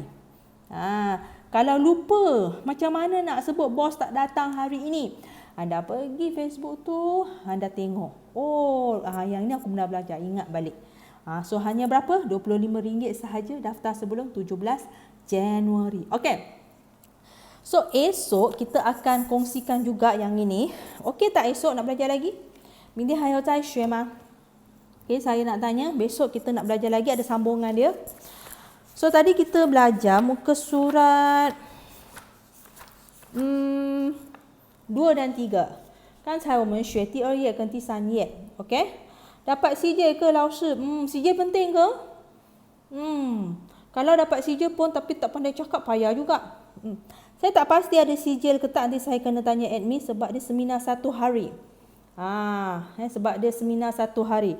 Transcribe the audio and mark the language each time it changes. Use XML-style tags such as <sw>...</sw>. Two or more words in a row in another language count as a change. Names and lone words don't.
<ms>Kalau lupa macam mana nak sebut bos tak datang hari ini, anda pergi Facebook tu, anda tengok. Yang ni aku pernah belajar, ingat balik. So hanya berapa? RM25 sahaja daftar sebelum 17 Januari. Okey. So esok kita akan kongsikan juga yang ini. Okey tak esok nak belajar lagi?</ms> <zh>明天还要再学吗?</zh> <ms>Okey, saya nak tanya, besok kita nak belajar lagi, ada sambungan dia. So tadi kita belajar muka surat 2 dan 3.</ms> <zh>刚才我们学第2页跟第3页.</zh> <ms>Okey? Dapat CJ ke Lao-Shi? CJ penting ke? Kalau dapat CJ pun tapi tak pandai cakap, payah juga. Saya tak pasti ada sijil ke tak, nanti saya kena tanya admin sebab dia seminar 1 hari. Sebab dia seminar 1 hari.</ms>